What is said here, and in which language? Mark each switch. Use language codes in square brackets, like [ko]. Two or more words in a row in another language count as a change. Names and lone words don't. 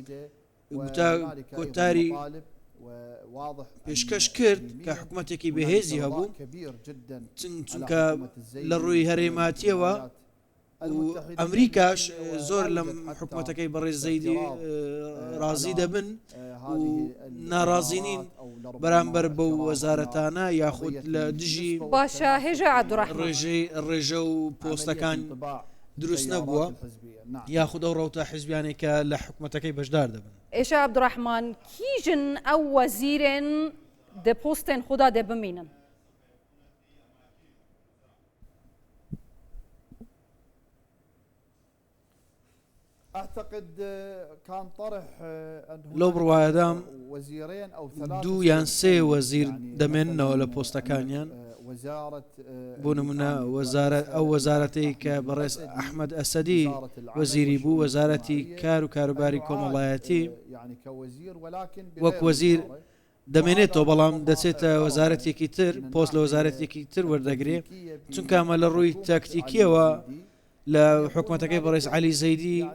[ckb] کۆتاری پێشکەش کرد کە حکوومەتێکی بەهێزی هەبوو چونکە لە ڕووی هەرێماتیەوە ئەمریکاش زۆر لەم حکوومەتەکەی بەڕێز زەیدی ڕازی دەبن و ناڕازینین بەرامبەر بەو وەزارەتانە یاخود لە دژی باشە هێژە عەبدوڕەحمان ڕێژە و پۆستەکان دروست نەبووە یاخود ئەو ڕەوتە حیزبیانێک کە لە حکوومەتەکەی بەشدار دەبن. [ku] ئێشە عەبدوڕەحمان کیژن ئەو وەزیرên di postên xwe de dê bimînin؟ [ar] اعتقد كان طرح [ckb] لەو بڕوایەدام دوو یان سێ وەزیر دەمێننەوە لە پۆستەکانیان بۆ نمونە ئەو وەزارەتەی کە بەڕێز ئەحمەد ئەسەدی وەزیری بوو وەزارەتی کار و کاروباری کۆمەڵایەتی وەک وەزیر دەمێنێتەوە بەڵام دەچێتە وەزارەتێکی تر پۆست لە وەزارەتێکی تر وەردەگرێ چونکە ئەمە لە ڕووی تاکتیکیەوە لە حکوومەتەکەی بەڕێز عەلی زەیدی